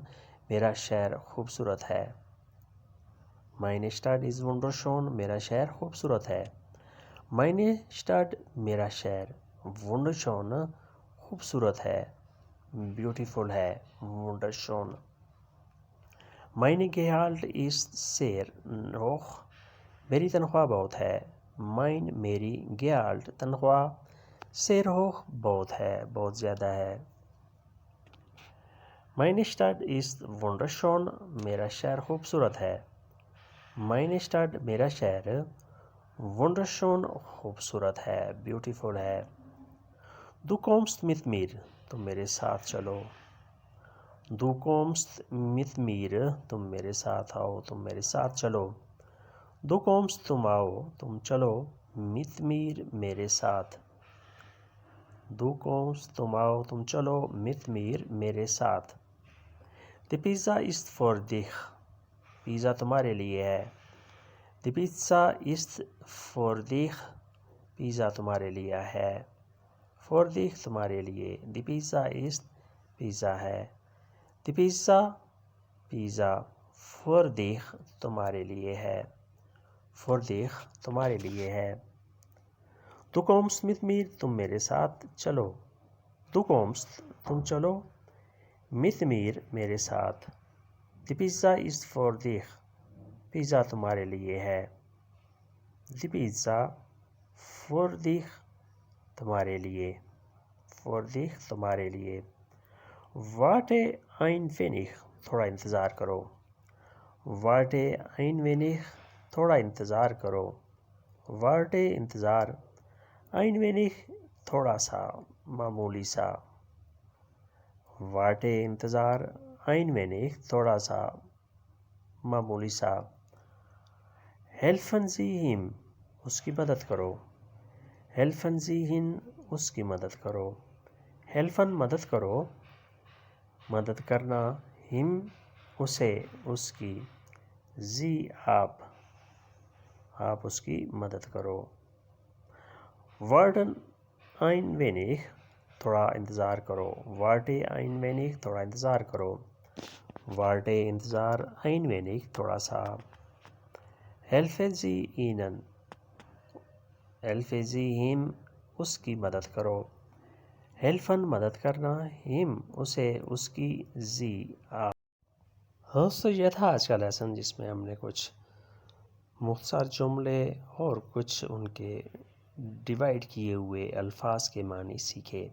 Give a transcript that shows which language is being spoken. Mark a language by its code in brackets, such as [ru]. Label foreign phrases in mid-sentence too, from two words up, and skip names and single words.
[ur] میرا شہر خوبصورت ہے. [de] Meine Stadt ist wunderschön. [ur] میرا شہر خوبصورت ہے. [de] Meine Stadt [ur] میرا شہر wunderschön خوبصورت ہے, beautiful ہے, [de] wunderschön. Mein Gehalt ist sehr hoch. [ur] میری تنخواہ بہت ہے. Mein میری Gehalt تنخواہ [de] sehr hoch [ur] بہت ہے, بہت زیادہ ہے. [de] Meine Stadt ist wunderschön. [ur] میرا شہر خوبصورت ہے. [de] Meine Stadt [ur] میرا شہر wunderschön خوبصورت ہے, beautiful ہے. [de] Du kommst mit mir. [ur] تم میرے ساتھ چلو. [de] Du kommst mit mir. [ur] تم میرے ساتھ آؤ, تم میرے ساتھ چلو. [de] Du kommst [ur] تم آؤ, تم چلو. [de] Mit mir [ur] میرے ساتھ. [de] Du kommst [ur] تم آؤ, تم چلو. [de] Mit mir [ur] میرے ساتھ. [de] Die Pizza ist für dich. [ur] پیزا تمہارے لیے ہے. [de] Die Pizza ist für dich. [ur] پیزا تمہارے لیے ہے. [de] For dich [ur] تمہارے لیے. [de] Die Pizza ist [ur] پیزا ہے. [de] Die Pizza [ur] پیزا [de] für dich [ur] تمہارے لیے ہے. [de] For dich [ur] تمہارے لیے ہے. [de] Du kommst mit mir. [ur] تم میرے ساتھ چلو. [de] Du kommst [ur] تم چلو. [de] Mit mir [ur] میرے ساتھ. [de] Die Pizza ist für dich. [ur] پیزا تمہارے لیے ہے. [de] Die Pizza für dich [ur] تمہارے لیے. [de] For dich [ur] تمہارے لیے. [de] Warte ein wenig. [ur] تھوڑا انتظار کرو. [de] Warte ein wenig. [ur] تھوڑا انتظار کرو. Warte انتظار. [de] Ein wenig [ur] تھوڑا سا, معمولی سا. Warte انتظار. [de] Ein wenig [ur] تھوڑا سا, معمولی سا. [de] Helfen Sie ihm. [ur] اس کی مدد کرو. [de] Helfen Sie ihn. [ur] اس کی مدد کرو. Helfen مدد کرو, مدد کرنا. him اسے, اس کی. Sie آپ, آپ اس کی مدد کرو. [de] Warten ein wenig. [ur] تھوڑا انتظار کرو. [de] Warte ein wenig [ur] تھوڑا انتظار کرو. Warte انتظار. [de] Ein wenig [ur] تھوڑا سا. [de] Helfen Sie ihnen. Helfen Sie ihm. [ur] اس کی مدد کرو. Helfen مدد کرنا. him اسے, اس کی. Sie آپ. دوستو یہ تھا آج کا لیسن, جس میں ہم نے کچھ مختصر جملے اور کچھ ان کے ڈیوائیڈ کیے ہوئے الفاظ کے معنی سیکھے.